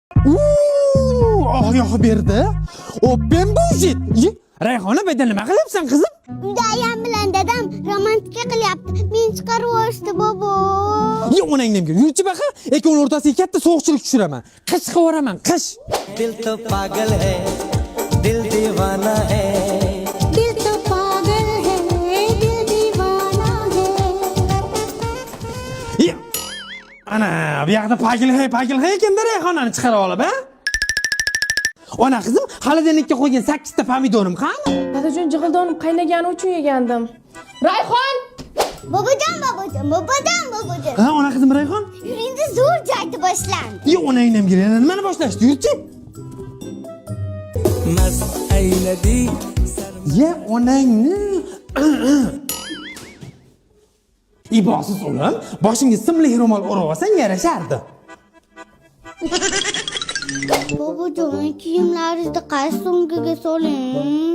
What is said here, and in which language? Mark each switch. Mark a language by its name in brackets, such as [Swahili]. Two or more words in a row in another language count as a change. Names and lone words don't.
[Uzbek] Oyoq berdi. O bembujit. Rayhona beda nima qilyapsan qizim? Uyda ayam bilan dadam romantika qilyapti. Men chiqarib yuborishdi bobo. Onangdan gir. Yurchi baqa, ikkovi o'rtasiga katta sovuqchilik tushiraman. Qish qilib qish. [Hindi] दिल तो पागल है दिल दीवाना है दिल तो पागल है, दिल दीवाना है. [Uzbek] Ana, bu yoqda pagil ekanda Rayhonani chiqarib olib, ha? Ona qizim, xolodilnikka qo'ygan 8 ta pomidorim qani? Dadajon jig'ildonim qaynagani uchun yegandim. Rayhon! Bobojon. Ha, ona qizim Rayhon? Yuringda zo'r joyda boshlandi. Onangdan gir. Yana nimani boshlashdi? Yurchi. [Hindi] मस्त आई नदी [Uzbek] Onangni. Ibosiz o'g'lim, boshingga simli ro'mol o'rab olsang yarashardi. Bobojon, kiyimlaringizni qaysi so'mkaga soling?